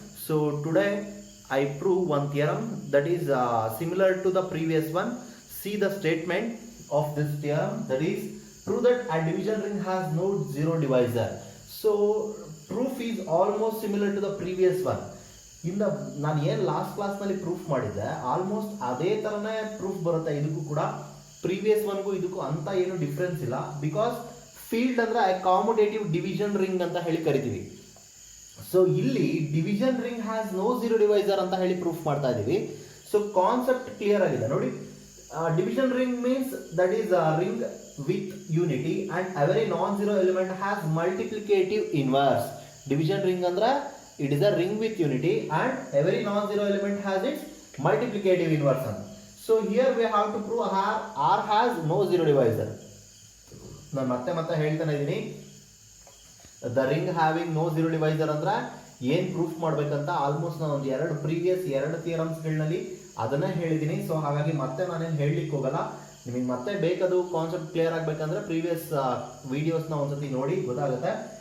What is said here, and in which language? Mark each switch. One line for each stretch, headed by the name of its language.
English: So today I prove one theorem that is similar to the previous one. See the statement of this theorem, that is prove that a division ring has no zero divisor. So proof is almost similar to the previous one.
Kannada: ಇನ್ನು ನಾನು ಏನು last ಕ್ಲಾಸ್ನಲ್ಲಿ proof ಮಾಡಿದ್ದೆ almost ಅದೇ ಥರನೇ proof ಬರುತ್ತೆ ಇದಕ್ಕೂ ಕೂಡ. ಪ್ರೀವಿಯಸ್ ಒನ್ಗೂ ಇದಕ್ಕೂ ಅಂತ ಏನು ಡಿಫ್ರೆನ್ಸ್ ಇಲ್ಲ. ಬಿಕಾಸ್ ಫೀಲ್ಡ್ ಅಂದ್ರೆ ಕಾಮುಟೇಟಿವ್ ಡಿವಿಷನ್ ರಿಂಗ್ ಅಂತ ಹೇಳಿ ಕರಿತೀವಿ. ಸೊ ಇಲ್ಲಿ
English: division ring has no zero divisor
Kannada: ಅಂತ ಹೇಳಿ ಪ್ರೂಫ್ ಮಾಡ್ತಾ ಇದೀವಿ. ಸೊ ಕಾನ್ಸೆಪ್ಟ್ ಕ್ಲಿಯರ್ ಆಗಿದೆ ನೋಡಿ.
English: Division ring means that is a ring with unity and every non zero element has multiplicative inverse. Division ring ಅಂದ್ರೆ it is a ring with unity and every non-zero element has its multiplicative inverse. So here we have to prove R has no zero divisor.
Kannada: ನಾನು ಮತ್ತೆ ಹೇಳ್ತಾನೆ ಇದೀನಿ,
English: the ring having no zero divisor
Kannada: ಅಂದ್ರೆ ಏನ್ proof ಮಾಡ್ಬೇಕಂತ almost ನಾನು ಒಂದು previous ಎರಡು ಥಿಯರಮ್ಸ್ಗಳಲ್ಲಿ ಅದನ್ನೇ ಹೇಳಿದ್ದೀನಿ. ಸೊ ಹಾಗಾಗಿ ಮತ್ತೆ ನಾನೇನು ಹೇಳಲಿಕ್ಕೆ ಹೋಗಲ್ಲ. ನಿಮಗೆ ಮತ್ತೆ ಬೇಕದು ಕಾನ್ಸೆಪ್ಟ್ ಕ್ಲಿಯರ್ ಆಗಬೇಕಂದ್ರೆ ಪ್ರೀವಿಯಸ್ ವಿಡಿಯೋಸ್ನ ಒಂದ್ಸತಿ ನೋಡಿ ಗೊತ್ತಾಗುತ್ತೆ.